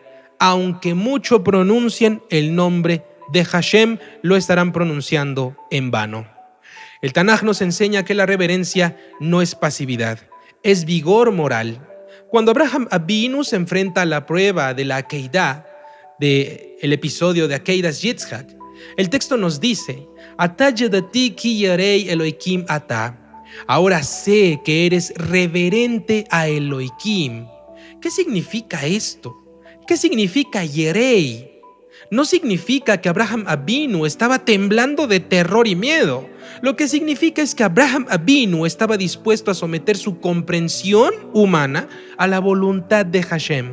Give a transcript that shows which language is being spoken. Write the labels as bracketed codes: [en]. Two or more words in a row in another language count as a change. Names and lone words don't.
[es] Aunque mucho pronuncien el nombre de Hashem, lo estarán pronunciando en vano. El Tanaj nos enseña que la reverencia no es pasividad, es vigor moral. Cuando Abraham Avinu se enfrenta a la prueba de la Akeidá, del episodio de [he] עקידת יצחק, [es] el texto nos dice: [he] עתה ידעתי כי ירא אלהים אתה. [es] Ahora sé que eres reverente a Elohim. ¿Qué significa esto? ¿Qué significa yerei? No significa que Abraham Avinu estaba temblando de terror y miedo. Lo que significa es que Abraham Avinu estaba dispuesto a someter su comprensión humana a la voluntad de Hashem.